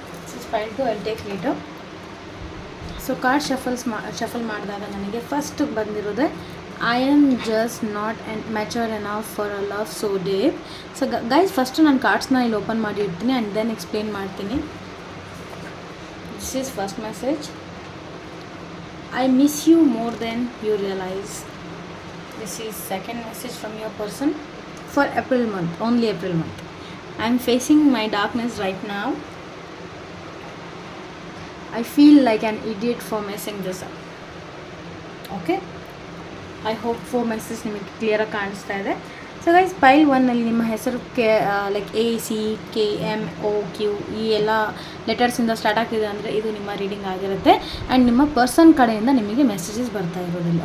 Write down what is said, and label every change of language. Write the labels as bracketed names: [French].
[English] So file 2 I take later. [Kannada] So card shuffle ಮಾಡಿದಾಗ ನನಗೆ first ಬಂದಿರೋದೆ [English] I am just not mature enough for a love so deep. [Kannada] So guys, first ನಾನು ಕಾರ್ಡ್ಸ್ನ ಇಲ್ಲಿ open ಮಾಡಿ ಇಡ್ತೀನಿ and then explain ಮಾಡ್ತೀನಿ. [English] This is first message. I miss you more than you realize. This is second message from your person for April month, only April month. I am facing my darkness right now. I feel like an idiot for messing this up. Okay, I hope 4 messages [Kannada] ನಿಮಗೆ clear ಆಗಿ ಕಾಣಿಸ್ತಾ ಇದೆ. So guys, file 1ನಲ್ಲಿ ನಿಮ್ಮ ಹೆಸರು like ACKMOQ ಈ ಎಲ್ಲ ಲೆಟರ್ಸಿಂದ start ಆಗ್ತಿದೆ ಅಂದರೆ ಇದು ನಿಮ್ಮ ರೀಡಿಂಗ್ ಆಗಿರುತ್ತೆ. ಆ್ಯಂಡ್ ನಿಮ್ಮ ಪರ್ಸನ್ ಕಡೆಯಿಂದ ನಿಮಗೆ ಮೆಸೇಜಸ್ ಬರ್ತಾ ಇರೋದಿಲ್ಲ.